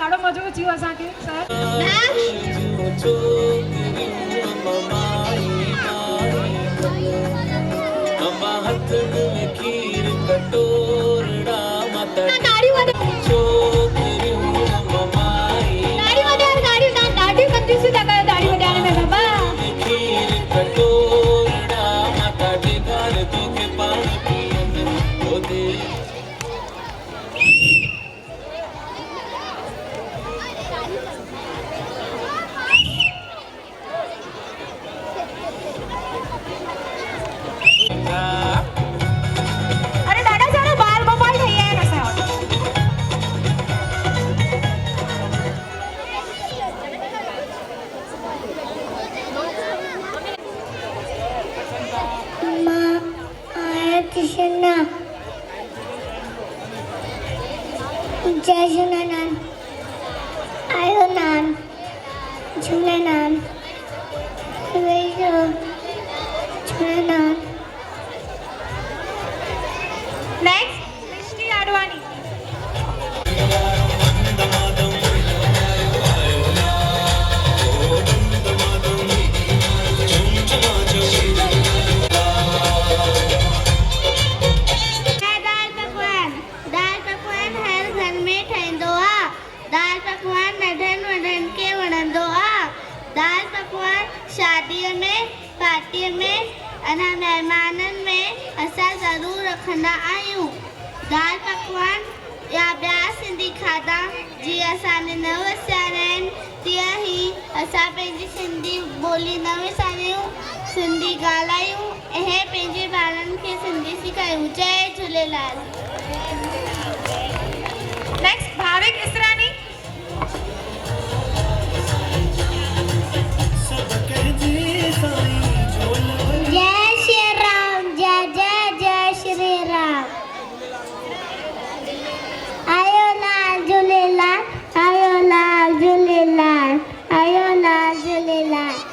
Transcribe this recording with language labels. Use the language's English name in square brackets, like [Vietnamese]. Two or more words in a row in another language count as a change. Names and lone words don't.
[Sindhi] ॾाढो मज़ो अची वियो असांखे सर। हथ में खीर कटोरड़ा माता गाड़ी वाले छोकरियूं ममाई गाड़ी वाले गाड़ी कंजूस था कयो गाड़ी वॼाइण में बाबा खीर कटोरड़ा माता टेकार तोखे पाणी पीअण ओ दे अरे ॾाढा सारा बाल गोपाल ठही आहिनि असां मां आया कृष्णा जय झूलेलाल आयो नाम झूलेलाल झूलेलाल नेक्स्ट सृष्टि आडवाणी दाल पकवान हर घर में ठहींदो आहे दाल पकवान नंढनि वॾनि खे वणंदो आहे दाल पकवान शादीअ में पार्टीअ में अना महिमाननि में असां ज़रूरु रखंदा आहियूं दाल पकवान या ॿिया सिंधी खाधा जीअं असांजे न विसारिया आहिनि तीअं ई असां पंहिंजी सिंधी ॿोली न विसारियूं सिंधी ॻाल्हायूं ऐं पंहिंजे ॿारनि खे सिंधी सेखारियूं जय झूलेलाल नेक्स्ट भाविक इसरानी जय श्री राम जय जय जय श्री राम आयो लाल झूलेलाल आयो लाल झूलेलाल आयो लाल झूलेलाल